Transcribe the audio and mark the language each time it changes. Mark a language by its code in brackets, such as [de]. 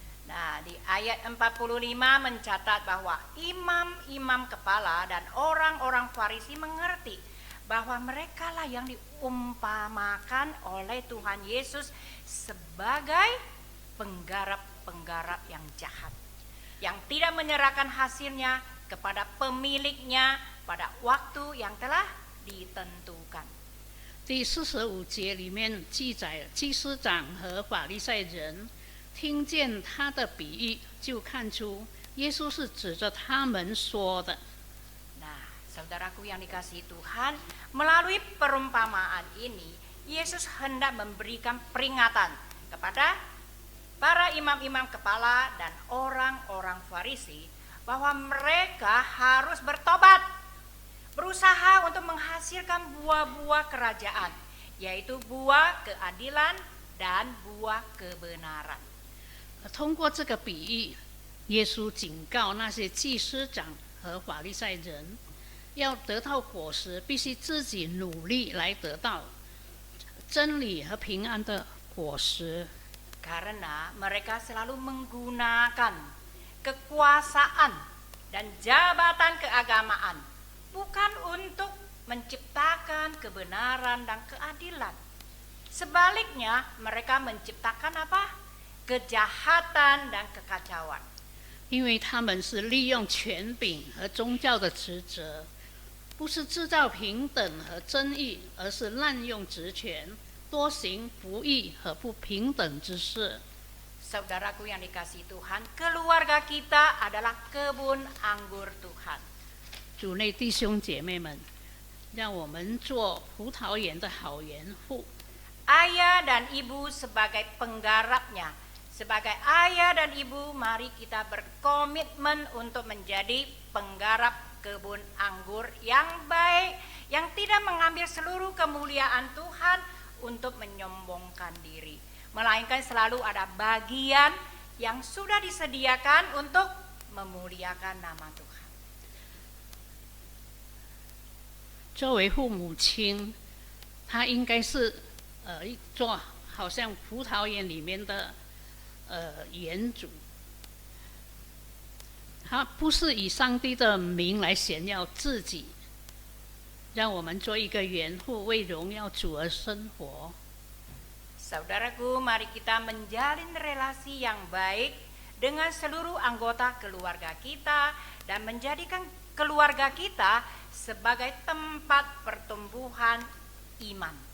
[id] Nah, di ayat 45 mencatat bahwa imam-imam kepala dan orang-orang Farisi mengerti bahwa merekalah yang diumpamakan oleh Tuhan Yesus sebagai penggarap-penggarap yang jahat, yang tidak menyerahkan hasilnya kepada pemiliknya pada waktu yang telah ditentukan. [zh] 第45节里面记载，祭司长和法利赛人听见他的比喻，就看出耶稣是指着他们说的。 [id] Nah, saudaraku yang dikasihi Tuhan, melalui perumpamaan ini, Yesus hendak memberikan peringatan kepada para imam-imam kepala dan orang-orang Farisi bahwa mereka harus bertobat, berusaha untuk menghasilkan buah-buah kerajaan, yaitu buah keadilan dan buah kebenaran. [zh] 通过这个比喻，耶稣警告那些祭司长和法利赛人，要得到果实，必须自己努力来得到真理和平安的果实。 [id] Karena mereka selalu menggunakan kekuasaan dan jabatan keagamaan bukan untuk menciptakan kebenaran dan keadilan. Sebaliknya, mereka menciptakan apa? Kejahatan dan kekacauan. [zh] 因为他们是利用权柄和宗教的职责，不是制造平等和正义，而是滥用职权，多行不义和不平等之事。 [id] Saudaraku yang dikasihi Tuhan, keluarga kita adalah kebun anggur Tuhan. [zh] 主内弟兄姐妹们，让我们做葡萄园的好园户。 [id] Ayah dan ibu sebagai penggarapnya, sebagai ayah dan ibu, mari kita berkomitmen untuk menjadi penggarap kebun anggur yang baik, yang tidak mengambil seluruh kemuliaan Tuhan untuk menyombongkan diri, melainkan selalu ada bagian yang sudah disediakan untuk memuliakan nama Tuhan. [zh] 作为父母亲，他应该是做好像葡萄园里面的园主，他不是以上帝的名来显耀自己，让我们做一个园户，为荣耀主而生活。 [id] Saudaraku, mari kita menjalin relasi yang baik dengan seluruh anggota keluarga kita dan menjadikan keluarga kita sebagai tempat pertumbuhan iman.